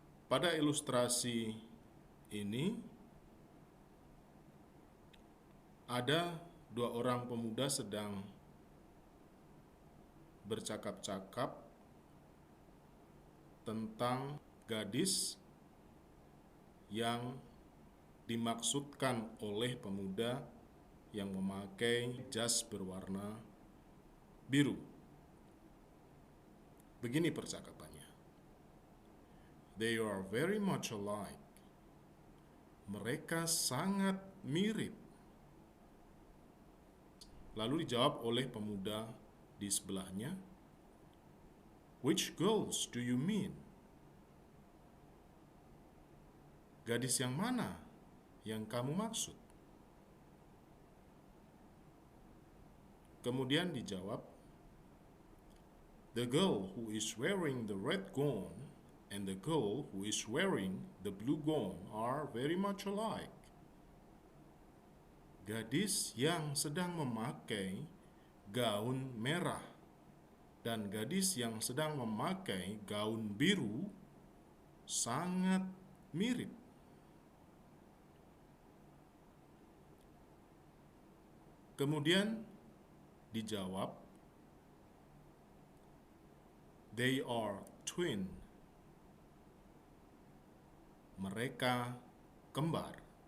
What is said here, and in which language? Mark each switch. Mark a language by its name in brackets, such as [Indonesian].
[Indonesian] Pada ilustrasi ini ada 2 orang pemuda sedang bercakap-cakap tentang gadis yang dimaksudkan oleh pemuda yang memakai jas berwarna biru. Begini percakapannya. [English] They are very much alike. [Indonesian] Mereka sangat mirip. Lalu dijawab oleh pemuda di sebelahnya, [English] which girls do you mean? [Indonesian] Gadis yang mana yang kamu maksud? Kemudian dijawab, [English] the girl who is wearing the red gown and the girl who is wearing the blue gown are very much alike. [Indonesian] Gadis yang sedang memakai gaun merah dan gadis yang sedang memakai gaun biru sangat mirip. Kemudian dijawab, [English] they are twin. [Indonesian] Mereka kembar.